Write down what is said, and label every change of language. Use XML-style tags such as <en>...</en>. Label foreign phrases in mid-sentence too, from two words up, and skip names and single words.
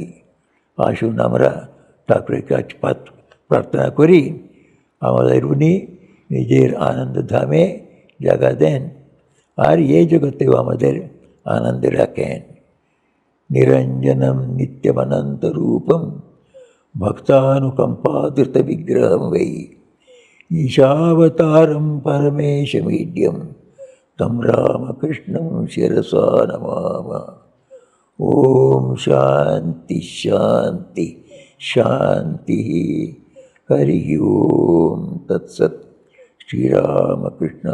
<bn>আসুন আমরা ঠাকুরের কাছে প্রার্থনা করি, আমাদের উনি নিজের আনন্দ ধামে জায়গা দেন আর এই জগতেও আমাদের আনন্দে রাখেন।</bn> <sa>নিরঞ্জনম নিত্যমনন্তরূপম ভক্তানুকম্পাধৃত বিগ্রহম वै ईशावतारं परमेशमीड्यं तं रामकृष्णं शिरसा नमामः। ओम शांति शांति शांति। हरि ओम तत्सत्।</sa>